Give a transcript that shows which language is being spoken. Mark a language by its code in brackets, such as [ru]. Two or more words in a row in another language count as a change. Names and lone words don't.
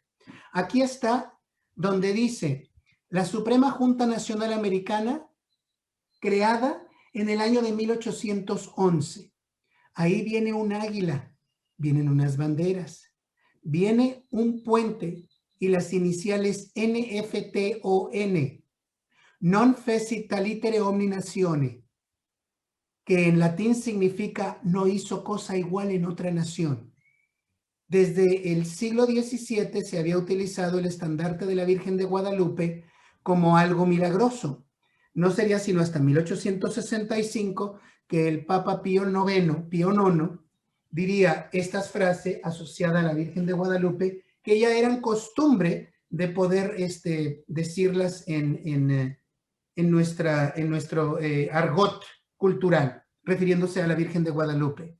[es] Aquí está donde dice la Suprema Junta Nacional Americana creada en el año de 1811. Ahí viene un águila, vienen unas banderas, viene un puente y las iniciales NFTON, [la] non fecit alitere omni natione, [es] que en latín significa no hizo cosa igual en otra nación. Desde el siglo XVII se había utilizado el estandarte de la Virgen de Guadalupe como algo milagroso. No sería sino hasta 1865 que el Papa Pío IX, diría esta frase asociada a la Virgen de Guadalupe, que ya eran costumbre de poder decirlas en nuestro argot cultural, refiriéndose a la Virgen de Guadalupe.